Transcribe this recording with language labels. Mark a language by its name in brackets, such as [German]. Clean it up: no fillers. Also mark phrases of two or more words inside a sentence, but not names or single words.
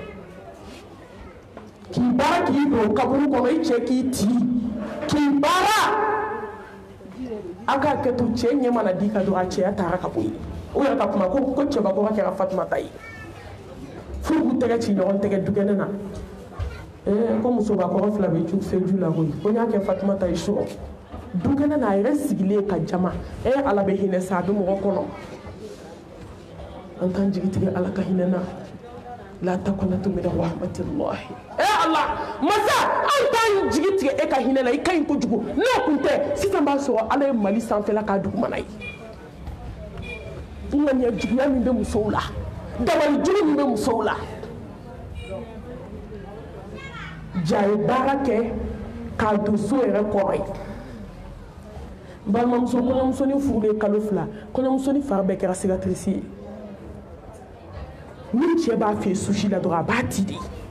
[Bambara] k'i baara k'i don kaburu kɔnɔ i cɛ k'i ti k'i baara a k'a kɛ to cɛ ɲɛ mana di ka dɔrɔn a cɛya taara ka bɔ yen o yɛrɛ ka kuma ko cɛbakɔrɔ kɛra Fatumata ye f'u k'u tɛgɛ ci ɲɔgɔn tɛgɛ dukɛnɛ na ko musobakɔrɔ fila bɛ fɛ ju la koyi ko n y'a kɛ Fatumata ye so dukɛnɛ na a yɛrɛ sigilen ka jama Ala bɛ hinɛ sa a bɛ mɔgɔ kɔnɔ an k'an jigi tigɛ Ala ka hinɛ na [Arabic] لا تقنطوا من رحمة الله [Bambara] Allah masa an t'an jigi tigɛ e ka hinɛ la i ka ɲi kojugu n'o kun tɛ sisan b'a sɔrɔ Ala ye Mali sanfɛla k'a dugumana ye ŋaniya juguya min bɛ musow la dabali jugu min bɛ musow la ja ye baara kɛ k'a don so yɛrɛ kɔrɔ ye balimamuso kɔɲɔmusonin furulen kalo 2 kɔɲɔmusonin fari bɛɛ kɛra cicatrice ye ni cɛ b'a fɛ sushi la dɔrɔn a b'a ti de